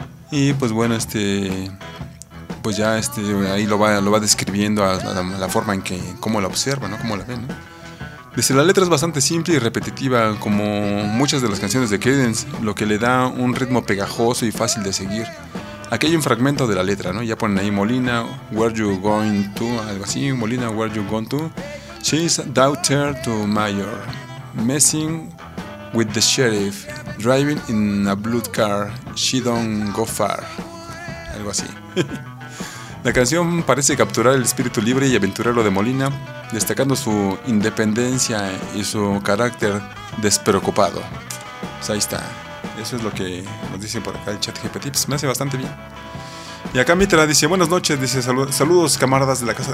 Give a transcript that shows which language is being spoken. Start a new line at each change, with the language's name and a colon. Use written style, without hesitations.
Spanish: Y pues bueno, pues ya ahí lo va describiendo a la forma en que, cómo la observa, ¿no? Cómo la ve, ¿no? Desde la letra es bastante simple y repetitiva, como muchas de las canciones de Creedence, lo que le da un ritmo pegajoso y fácil de seguir. Aquí hay un fragmento de la letra, ¿no? Ya ponen ahí Molina,
English: where you going to,
Spanish: algo así, Molina, where you going to.
English: She's a daughter to mayor, messing with the sheriff, driving in a blue car, she don't go far,
Spanish: algo así. La canción parece capturar el espíritu libre y aventurero de Molina, destacando su independencia y su carácter despreocupado. Pues ahí está. Eso es lo que nos dice por acá el chat GPT. Pues me hace bastante bien. Y acá Mitra dice, buenas noches, dice, saludos camaradas de la casa.